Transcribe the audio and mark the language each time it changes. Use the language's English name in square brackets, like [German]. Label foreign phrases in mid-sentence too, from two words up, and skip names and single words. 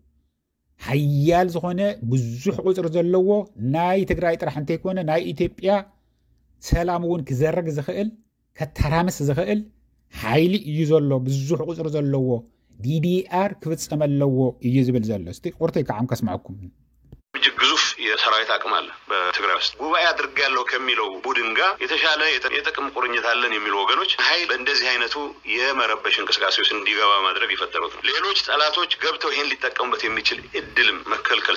[Tigrinya] ሓያል ዝኾነ ብዙሕ ቁፅሪ ዘለዎ ናይ ትግራይ ጥራሕ እንተይኮነ ናይ ኢትዮጵያ ሰላም እውን ክዘረግ ዝኽእል ከተራምስ ዝኽእል ሓይሊ እዩ ዘሎ ብዙሕ ቁፅሪ ዘለዎ ዲዲአር ክፍፀም ኣለዎ እዩ ዝብል ዘሎ እስቲ ቁርተይ ከዓም ከስማዕኩም [Amharic] ግዙፍ የሰራዊት አቅም አለ በትግራይ ውስጥ ጉባኤ አድርጋለሁ ከሚለው ቡድን ጋር የተሻለ የጥቅም ቁርኝት አለን የሚሉ ወገኖች ኃይል እንደዚህ አይነቱ የመረበሽ እንቅስቃሴ ውስጥ እንዲገባ ማድረግ ይፈጠሩት ነው ሌሎች ጠላቶች ገብተው ይሄን ሊጠቀሙበት የሚችል እድልም መከልከል